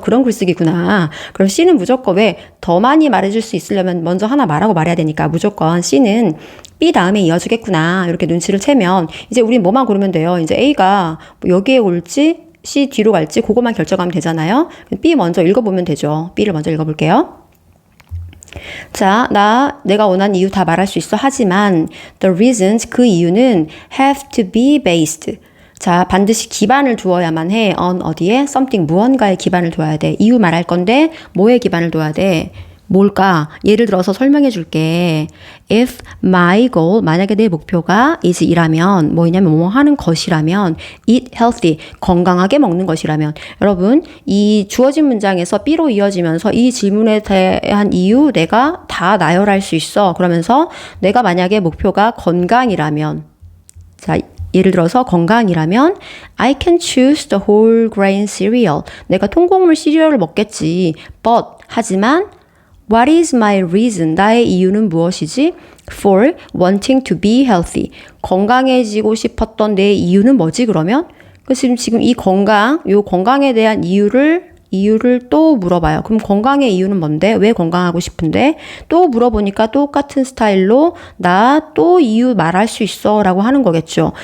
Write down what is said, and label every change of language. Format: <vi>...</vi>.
<ko>그런 글쓰기구나. 그럼 C는 무조건 왜 더 많이 말해줄 수 있으려면 먼저 하나 말하고 말해야 되니까 무조건 C는 B 다음에 이어주겠구나. 이렇게 눈치를 채면 이제 우린 뭐만 고르면 돼요. 이제 A가 여기에 올지 C 뒤로 갈지 그것만 결정하면 되잖아요. B 먼저 읽어보면 되죠. B를 먼저 읽어볼게요. 자, 내가 원하는 이유 다 말할 수 있어.</ko> <en>하지만 the reasons</en> <ko>그 이유는</ko> <en>have to be based.</en> <ko>자, 반드시 기반을 두어야만 해. on 어디에? something 무언가에 기반을 둬야 돼. 이유 말할 건데 뭐에 기반을 둬야 돼? 뭘까? 예를 들어서 설명해 줄게.</ko> <en>If my goal,</en> <ko>만약에 내 목표가 is 이라면, 뭐냐면 뭐 하는 것이라면,</ko> <en>eat healthy,</en> <ko>건강하게 먹는 것이라면, 여러분, 이 주어진 문장에서 B로 이어지면서 이 질문에 대한 이유 내가 다 나열할 수 있어. 그러면서 내가 만약에 목표가 건강이라면, 자, 예를 들어서 건강이라면</ko> <en>I can choose the whole grain cereal.</en> <ko>내가 통곡물 시리얼을 먹겠지.</ko> <en>But,</en> <ko>하지만</ko> <en>What is my reason?</en> <ko>나의 이유는 무엇이지?</ko> <en>For wanting to be healthy.</en> <ko>건강해지고 싶었던 내 이유는 뭐지 그러면? 그래서 지금 이 요 건강에 대한 이유를 또 물어봐요. 그럼 건강의 이유는 뭔데? 왜 건강하고 싶은데? 또 물어보니까 똑같은 스타일로 나 또 이유 말할 수 있어 라고 하는 거겠죠.</ko>